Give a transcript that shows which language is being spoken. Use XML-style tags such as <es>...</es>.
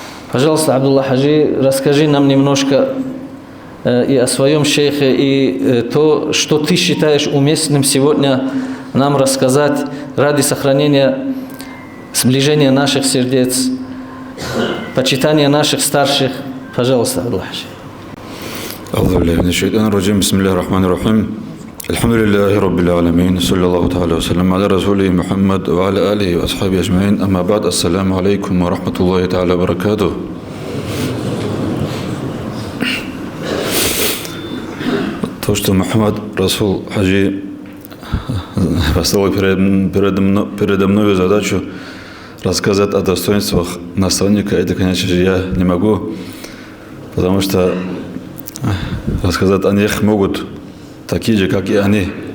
<ru>Пожалуйста, Абдулла Хаджи, расскажи нам немножко и о своем шейхе, и то, что ты считаешь уместным сегодня нам рассказать ради сохранения сближения наших сердец, почитания наших старших. Пожалуйста, Абдулла Хаджи.</ru> <ar>أعوذ بالله من الشيطان الرجيم بسم الله الرحمن الرحيم الحمد لله رب العالمين صلى الله تعالى وسلم على رسوله محمد وعلى آله وأصحابه أجمعين أما بعد السلام عليكم ورحمة الله تعالى وبركاته.</ar> <ru>То, что Мухаммад Расул Хаджи поставил передо мной задачу рассказать о достоинствах наставника, это, конечно же, я не могу, потому что рассказать о них могут такие же, как и они.</ru>